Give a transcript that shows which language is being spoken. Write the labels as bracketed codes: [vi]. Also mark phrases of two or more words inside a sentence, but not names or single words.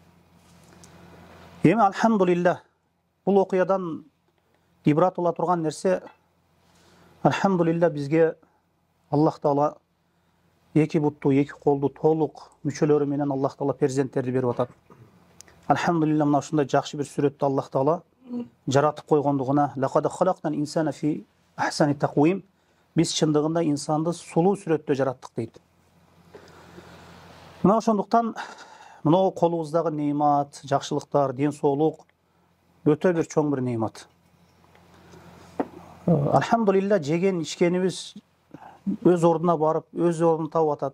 [ky] Эми алхамдулиллах, бул окуядан ибрат бола турган нерсе, алхамдулиллах бизге Аллах Таала эки бутту, эки колду толук мүчөлөрү менен Аллах Таала перзенттерди берип атат. Алхамдулиллах, мына ушундай жакшы бир сүрөттү Аллах Таала жаратып койгондугуна, [ar] لقد خلقنا الإنسان في أحسن تقويم, [ky] Biz чындыгында insanды сулуу сүрөттө жараттык дейт. Мына ошондуктан мына колубуздагы неимат, жакшылыктар, ден соолук өтө бир чоң бир неимат. Алхамдулилла жеген ичкенибиз өз ордуна барып, өз ордун таап атат.